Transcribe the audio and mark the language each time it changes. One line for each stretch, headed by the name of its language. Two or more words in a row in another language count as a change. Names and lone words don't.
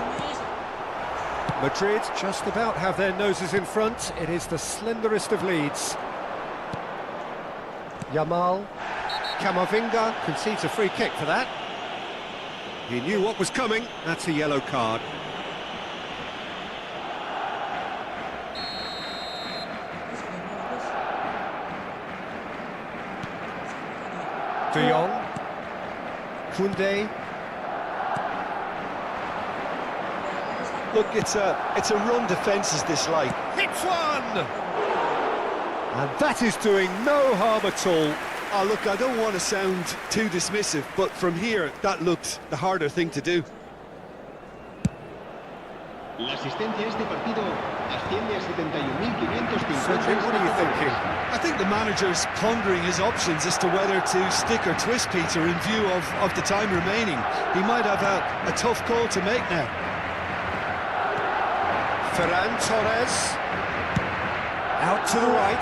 English: Madrid just about have their noses in front. It is the slenderest of leads. Yamal. Camavinga concedes a free kick for that. He knew what was coming. That's a yellow card. De Jong. Koundé. Look, it's a run defence this like. Hits one! And that is doing no harm at all. Oh, look, I don't want to sound too dismissive, but from here, that looked the harder thing to do.
Spanish: La asistencia a este partido asciende a 71.550.
English: Cedric, what are you thinking? I think the manager's pondering his options as to whether to stick or twist Peter in view of the time remaining. He might have a tough call to make now. Ferran Torres. Out to the right.